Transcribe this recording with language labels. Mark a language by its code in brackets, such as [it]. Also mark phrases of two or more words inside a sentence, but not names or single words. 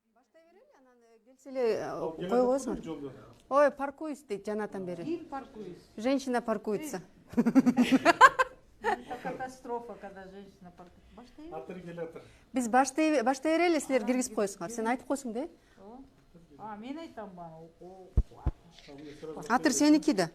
[ky] Баштай берели, анан келсе эле кой коесуңар. Ой, паркуюсь дейт жанатан бери. Ким паркуюсь? [ru] Женщина паркуется. Это катастрофа, когда женщина паркуется. [ky] Баштай. Атыр келатыр. Биз баштай берели, силер киргизип коесуңар. Сен айтып койсуң да. Мен айтам бана. Атыр сеники да.